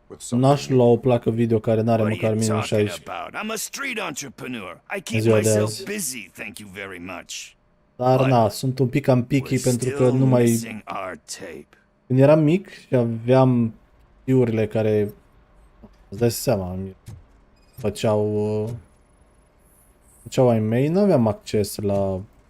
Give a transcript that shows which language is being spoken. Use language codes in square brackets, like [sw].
[ro] N-aș lua o placă video care n-are măcar minim 60. [en] I'm a street entrepreneur. I keep myself busy, thank you very much. [ro] Dar na, sunt un pic cam picky pentru că nu mai... Când eram mic și aveam fiurile care, îți dai seama, făceau ai mei, nu aveam acces la...